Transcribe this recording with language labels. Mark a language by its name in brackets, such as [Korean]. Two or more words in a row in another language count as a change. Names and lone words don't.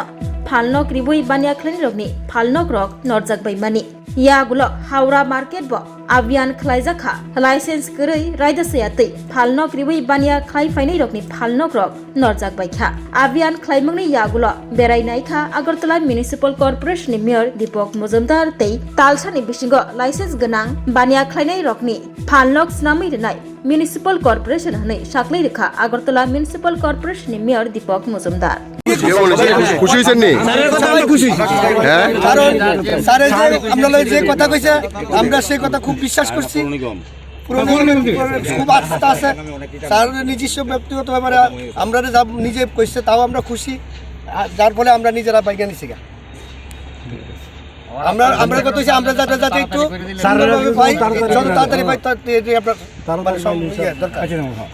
[Kok Borok] फालनक रिवै बानिया खालायनाय रकनि फालनक रक नरजाक बायमानि यागुलो हावड़ा मार्केट ब अभियान खलायजाखा लाइसेंस गरै रायदासयातै फालनक रिवै बानिया खालायफायनाय रकनि फालनक रक नरजाक बायखा अभियान खलायमुंनि यागुलो बेरायनायखा आगरतला [English] Municipal Corporation mayor [Kok Borok] दीपक मजुमदार तै तालसानि बिसिंग लाइसेंस गोनां बानिया खालायनाय रकनि फालनक स्नामै रिनाय [English] Municipal Corporation [Kok Borok] हनै साख्लै रेखा आगरतला [English] Municipal Corporation mayor [Kok Borok] दीपक मजुमदार [Bangla] খুশি হয়েছেন নি? খুশি হ্যাঁ, কারণ স্যারে যে আমরা যে কথা কইছে আমরা সেই কথা খুব বিশ্বাস করছি খুব আস্থা আছে স্যার নিজস্ব ব্যক্তিগত ব্যাপারে আমরা যা নিজে কইছে তাও আমরা খুশি যার ফলে আমরা নিজেরা বাইকে নিছি আমরা কথা হচ্ছে আমরা যাতে একটু সুন্দরভাবে পাই যত তাড়াতাড়ি পাই আপনার দরকার